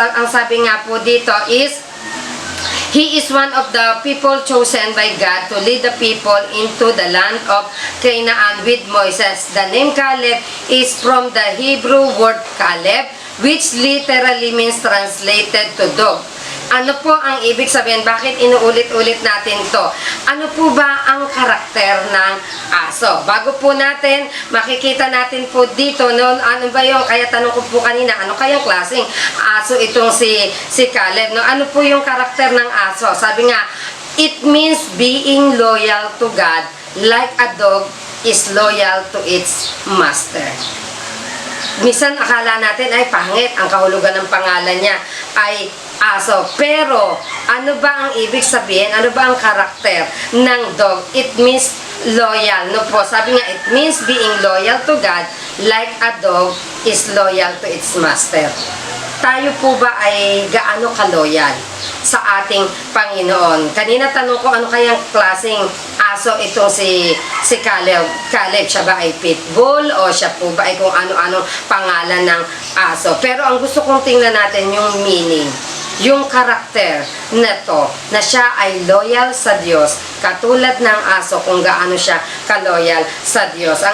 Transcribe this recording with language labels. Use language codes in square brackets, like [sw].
[tl] Ang sabi nga po dito [en] is, he is one of the people chosen by God to lead the people into the land of Canaan with Moses. The name Caleb is from the Hebrew word Caleb, which literally means translated to dog. [tl] Ano po ang ibig sabihin? Bakit inuulit-ulit natin to? Ano po ba ang karakter ng aso? Bago po natin, makikita natin po dito, no, ano ba yung, kaya tanong ko po kanina, ano kayang klaseng aso itong si Caleb? No? Ano po yung karakter ng aso? Sabi nga, [en] it means being loyal to God like a dog is loyal to its master. [tl] Minsan akala natin ay pangit, ang kahulugan ng pangalan niya ay aso. Pero ano ba ang ibig sabihin? Ano ba ang karakter ng dog? [en] It means loyal. [tl] No po, sabi nga, [en] it means being loyal to God like a dog is loyal to its master. [tl] Tayo po ba ay gaano ka-loyal sa ating Panginoon? Kanina tanong ko, ano kayang klaseng aso itong si Caleb? Caleb, siya ba ay pitbull o siya po ba ay kung ano-anong pangalan ng aso? Pero ang gusto kong tingnan natin yung meaning, yung karakter na to, na siya ay loyal sa Diyos, katulad ng aso kung gaano siya ka-loyal sa Diyos.